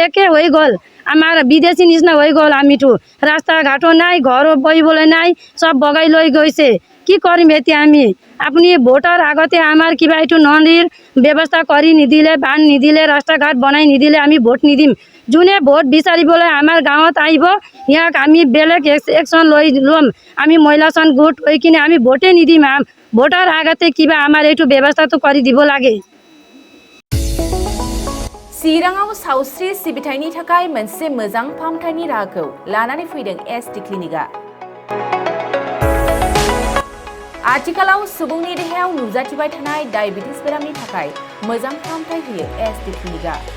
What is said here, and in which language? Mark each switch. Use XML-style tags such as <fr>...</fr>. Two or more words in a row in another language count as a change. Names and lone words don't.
<as>একে হৈ গ'ল আমাৰ বিদেশী নিচিনা হৈ গ'ল আমিতো ৰাস্তা ঘাটো নাই ঘৰো বহিবলৈ নাই চব বগাই লৈ গৈছে কি কৰিম এতিয়া আমি আপুনি ভোটৰ আগতে আমাৰ কিবা এইটো নদীৰ ব্যৱস্থা কৰি নিদিলে বান্ধ নিদিলে ৰাস্তা ঘাট বনাই নিদিলে আমি ভোট নিদিম যোনে ভোট বিচাৰিবলৈ আমাৰ গাঁৱত আহিব ইয়াক আমি বেলেগ একশ্যন ল'ম আমি মহিলাসন গোট হৈ কিনে আমি ভোটে নিদিম ভোটৰ আগতে কিবা আমাৰ এইটো ব্যৱস্থাটো কৰি দিব লাগে</as> <brx>चिराङाव सावस्रि सिबिथायनि थाखाय मोनसे मोजां फाहामथायनि राहाखौ लानानै फैदों एसटि क्लिनिकआ आथिखालाव सुबुंनि देहायाव नुजाथिबाय थानाय डायबिटिस बेरामनि थाखाय मोजां फाहामथाय होयो एसटि क्लिनिकआ</brx>